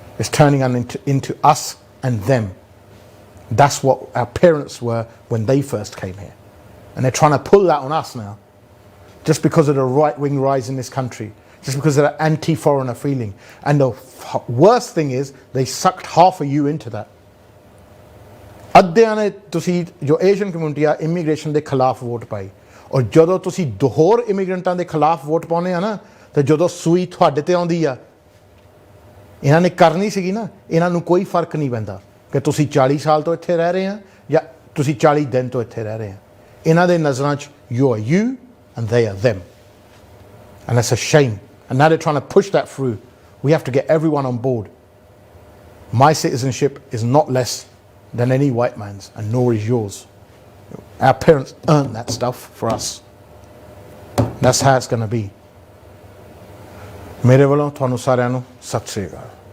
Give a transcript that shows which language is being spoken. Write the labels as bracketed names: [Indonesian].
[English] It's turning into us and them. That's what our parents were when they first came here. And they're trying to pull that on us now. Just because of the right-wing rise in this country. just because of that anti-foreigner feeling. And the worst thing is they sucked half of you into that. [Punjabi] ਅੱਧਿਆਂ ਨੇ ਤੁਸੀਂ ਜੋ Asian community ਆ immigration ਦੇ ਖਿਲਾਫ vote ਪਾਈ, ਔਰ ਜਦੋਂ ਤੁਸੀਂ ਹੋਰ ਇਮੀਗ੍ਰੈਂਟਾਂ ਦੇ ਖਿਲਾਫ ਵੋਟ ਪਾਉਂਦੇ ਆ ਨਾ, ਤੇ ਜਦੋਂ ਸੂਈ ਤੁਹਾਡੇ ਤੇ ਆਉਂਦੀ ਆ, ਇਹਨਾਂ ਨੇ ਕਰਨੀ ਸੀਗੀ ਨਾ, ਇਹਨਾਂ ਨੂੰ ਕੋਈ ਫਰਕ ਨਹੀਂ ਪੈਂਦਾ ਕਿ ਤੁਸੀਂ 40 ਸਾਲ ਤੋਂ ਇੱਥੇ ਰਹਿ ਰਹੇ ਆ ਜਾਂ ਤੁਸੀਂ 40 ਦਿਨ ਤੋਂ ਇੱਥੇ ਰਹਿ ਰਹੇ ਆ. ਇਹਨਾਂ ਦੇ ਨਜ਼ਰਾਂ 'ਚ [English] you are you and they are them, and that's a shame. And now they're trying to push that through. We have to get everyone on board. My citizenship is not less than any white man's, and nor is yours. Our parents earned that stuff for us. That's how it's going to be. [Punjabi] ਮੇਰੇ ਵੱਲੋਂ ਤੁਹਾਨੂੰ ਸਾਰਿਆਂ ਨੂੰ ਸਤਿ ਸ੍ਰੀ ਅਕਾਲ.